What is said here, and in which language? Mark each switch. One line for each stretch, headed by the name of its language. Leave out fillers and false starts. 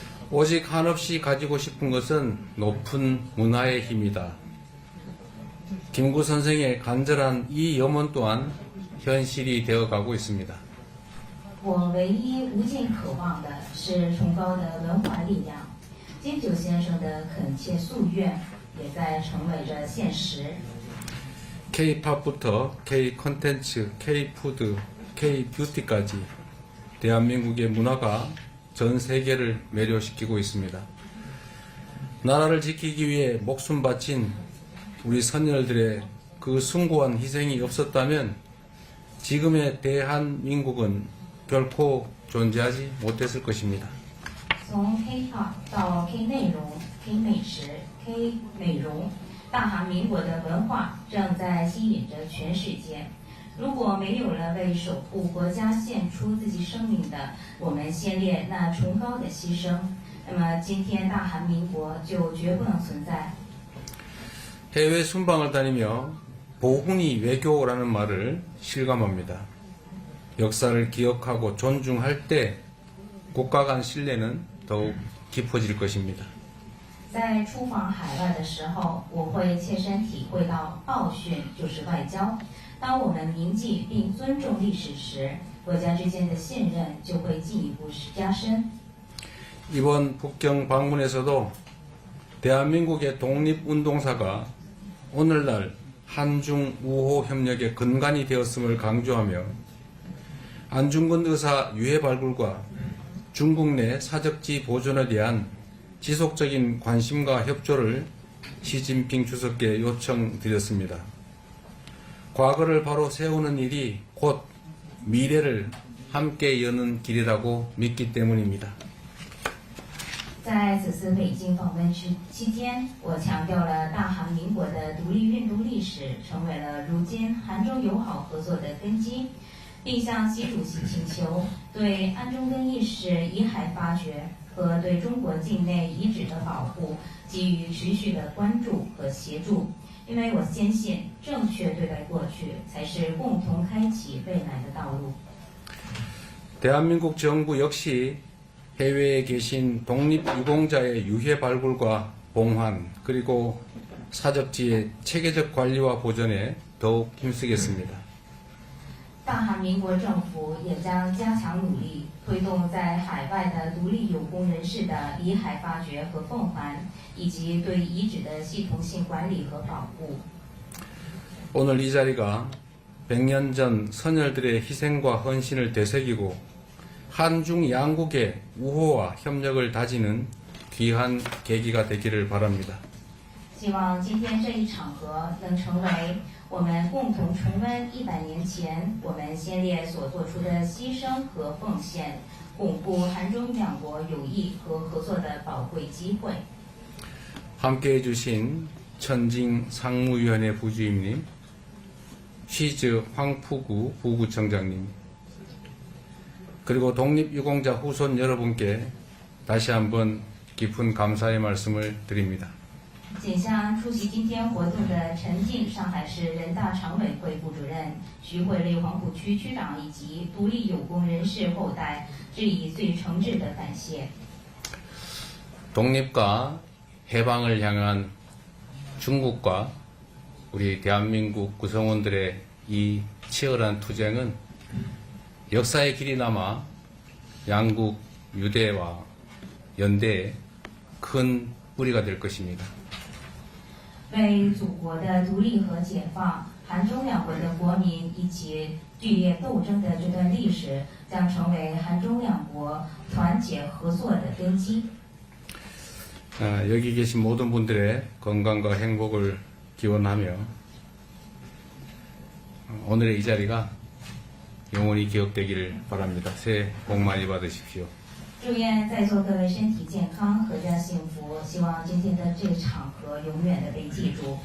Korean: 오직 한없이 가지고 싶은 것은 높은 문화의 힘이다. 김구 선생의 간절한 이 염원 또한 현실이 되어가고 있습니다.
Chinese: 我唯一无尽渴望的是崇高的文化力量，金九先生的恳切夙愿也在成为着现实。
Korean: K-팝부터 K-컨텐츠, K-푸드, K-뷰티까지 대한민국의 문화가 전 세계를 매료시키고 있습니다. 나라를 지키기 위해 목숨 바친 우리 선열들의 그 숭고한 희생이 없었다면 지금의 대한민국은 결코 존재하지 못했을 것입니다.
Chinese: 从 K-pop 到 K 内容、K 美食、K 美容，大韩民国的文化正在吸引着全世界。如果没有了为守护国家献出自己生命的我们先烈那崇高的牺牲，那么今天大韩民国就绝不能存在。
Korean: 해외 순방을 다니며 보훈이 외교라는 말을 실감합니다. 역사를 기억하고 존중할 때 국가 간 신뢰는 더욱 깊어질 것입니다.
Chinese: 在出访海外的时候，我会切身体会到报训就是外交。当我们铭记并尊重历史时，国家之间的信任就会进一步加深。
Korean: 이번 북경 방문에서도 대한민국의 독립운동사가 오늘날 한중 우호 협력의 근간이 되었음을 강조하며 안중근 의사 유해 발굴과 중국 내 사적지 보존에 대한 지속적인 관심과 협조를 시진핑 주석께 요청드렸습니다. 과거를 바로 세우는 일이 곧 미래를 함께 여는 길이라고 믿기 때문입니다.
Chinese: 在此次北京访问期间，我强调了大韩民国的独立运动历史成为了如今韩中友好合作的根基，并向习主席请求对安中根义士遗骸发掘和对中国境内遗址的保护给予持续的关注和协助。因为我坚信，正确对待过去才是共同开启未来的道路。
Korean: 대한민국 정부 역시 해외에 계신 독립유공자의 유해 발굴과 봉환 그리고 사적지의 체계적 관리와 보존에 더욱 힘쓰겠습니다.
Chinese: 大韩民国政府也将加强努力，推动在海外的独立有功人士的遗骸发掘和奉还，以及对遗址的系统性管理和保护。
Korean: 오늘 이 자리가 100년 전 선열들의 희생과 헌신을 되새기고 한중 양국의 우호와 협력을 다지는 귀한 계기가 되기를 바랍니다.
Chinese: 希望今天这一场合能成为我们共同重温100年前我们先烈所做出的牺牲和奉献，巩固韩中两国友谊和合作的宝贵机会。
Korean: 함께해 주신 천징 상무위원회 부주임님, 쉬즈 황푸구 부구청장님, 그리고 독립유공자 후손 여러분께 다시 한번 깊은 감사의 말씀을 드립니다.
Chinese: 仅向出席今天活动的陈静上海市人大常委会副主任、徐汇内黄浦区区长以及独立有功人士后代致以最诚挚的感谢。
Korean: 독립과 해방을 향한 중국과 우리 대한민국 구성원들의 이 치열한 투쟁은 역사의 길이 남아 양국 유대와 연대에 큰 뿌리가 될 것입니다.
Chinese: 为祖国的独立和解放，韩中两国的国民一起剧烈斗争的这段历史，将成为韩中两国团结合作的根基。
Korean: 여기 계신 모든 분들의 건강과 행복을 기원하며 오늘의 이 자리가 영원히 기억되기를 바랍니다. 새해 복 많이 받으십시오.
Chinese: 祝愿在座各位身体健康，阖家幸福。希望今天的这个场合永远的被记住。